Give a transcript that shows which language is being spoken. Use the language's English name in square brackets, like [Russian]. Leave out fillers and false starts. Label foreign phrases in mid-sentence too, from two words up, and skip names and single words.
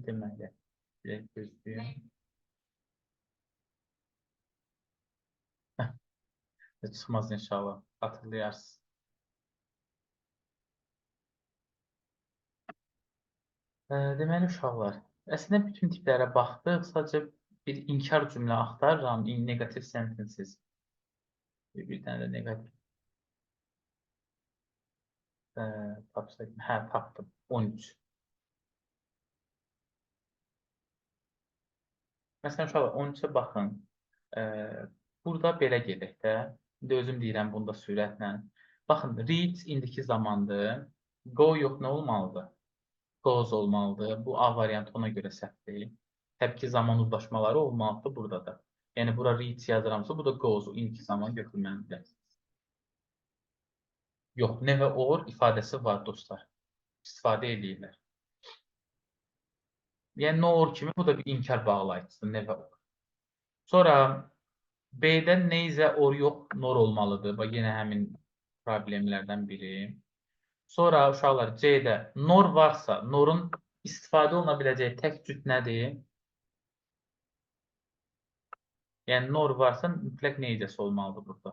[Azerbaijani] Bir gözləyim. Çıxmaz inşallah. Hatırlayarsınız. Deməli uşaqlar, əslində bütün tiplərə baxdıq. Sadəcə bir inkar cümlə axtarıram. [English] Negative sentences. [Azerbaijani] Bir dənə də negativ tapsaydım. Hə, tapdım. 13. Məsələn, uşaqlar 13-ə baxın. E, Burada belə gedək də. İndi özüm deyirəm bunda sürətlə. Baxın, read indiki zamandır. Go yox, nə olmalıdır? Goes olmalıdır. Bu A variantı ona görə səhvdir. Təbii ki, zaman uzlaşmaları olmalıdır burada da. Yəni, bura read yazıramsa, bu da goes, indiki zaman götürməlidir. Yox, [English] never or [Azerbaijani] ifadəsi var dostlar. İstifadə edirlər. Yəni, [English] no or [Azerbaijani] kimi bu da bir inkar bağlayıcıdır, [English] never or. [Azerbaijani] Sonra B-də [English] neyzə or [Azerbaijani] yox, nor olmalıdır. Bax, yenə həmin problemlərdən biri. Sonra uşaqlar C-də nor varsa, norun istifadə oluna biləcəyi tək cüt nədir? Yəni, nor varsa mütləq neyzəsi olmalıdır burada.